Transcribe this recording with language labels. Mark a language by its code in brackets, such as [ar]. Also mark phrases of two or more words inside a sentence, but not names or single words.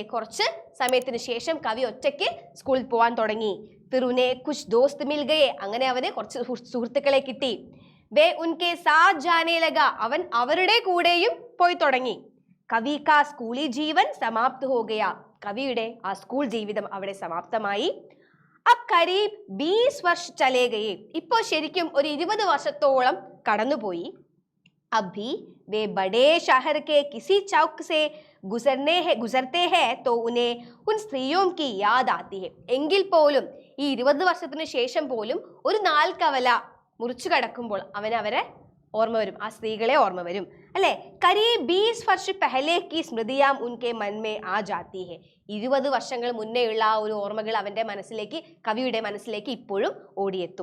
[ml] കുറച്ച് സമയത്തിന് ശേഷം കവി ഒറ്റയ്ക്ക് സ്കൂളിൽ പോവാൻ തുടങ്ങി. [hi] तिरुने कुछ दोस्त मिल गये. [ml] അങ്ങനെ അവന് കുറച്ച് സുഹൃത്തുക്കളെ കിട്ടി. [hi] वे उनके साथ जाने लगा. [ml] അവൻ അവരുടെ കൂടെയും പോയി തുടങ്ങി. [hi] कवि का स्कूली जीवन समाप्त हो गया. [ml] കവിയുടെ ആ സ്കൂൾ ജീവിതം അവിടെ സമാപ്തമായി. [hi] अब करीब 20 वर्ष चले गए. [ml] ഇപ്പോൾ ശരിക്കും ഒരു 20 വർഷത്തോളം കടന്നുപോയി. [hi] अब भी वे बड़े शहर के किसी चौक से गुजरते हैं तो उन्हें उन स्त्रियों की याद आती है. [ml] എങ്കിൽ പോലും ഈ 20 വർഷത്തിന് ശേഷം പോലും ഒരു നാൽക്കവല മുറിച്ചു കടക്കുമ്പോൾ അവരെ ഓർമ്മ വരും, ആ സ്ത്രീകളെ ഓർമ്മ വരും അല്ലെ. [hi] करीब 20 वर्ष पहले की स्मृतियाँ उनके मन में आ जाती है. [ml] 20 വർഷങ്ങൾ മുന്നേയുള്ള ആ ഒരു ഓർമ്മകൾ അവന്റെ മനസ്സിലേക്ക്, കവിയുടെ മനസ്സിലേക്ക് ഇപ്പോഴും ഓടിയെത്തും.